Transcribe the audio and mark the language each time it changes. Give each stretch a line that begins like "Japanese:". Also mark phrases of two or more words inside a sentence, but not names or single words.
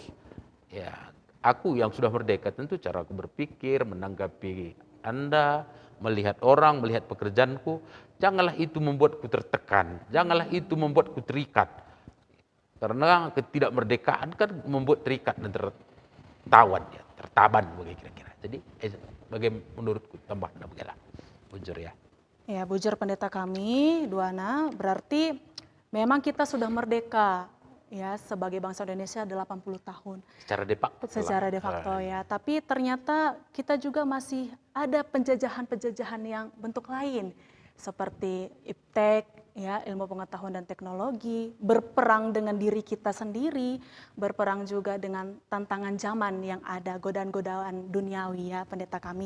Indonesian: Ya, aku yang sudah merdeka tentu cara aku berpikir, menanggapi Anda, melihat orang, melihat pekerjaanku, janganlah itu membuatku tertekan, janganlah itu membuatku terikat. Karena ketidakmerdekaan kan membuat terikat dan tertawan, ya, tertaban begitu kira-kira. Jadi bagaimana menurutku tambahan begala, bujur ya.
Batak Karo: Ya, bujur pendeta kami, Duana,
Indonesian: berarti memang kita sudah merdeka ya sebagai bangsa Indonesia 80 tahun. Secara
Latin: de facto.
Indonesian: Secara
Latin: de facto
Indonesian: ya, tapi ternyata kita juga masih ada penjajahan-penjajahan yang bentuk lain seperti iptek ya, ilmu pengetahuan dan teknologi, berperang dengan diri kita sendiri, berperang juga dengan tantangan zaman yang ada, godaan-godaan duniawi ya
Batak Karo: pendeta kami.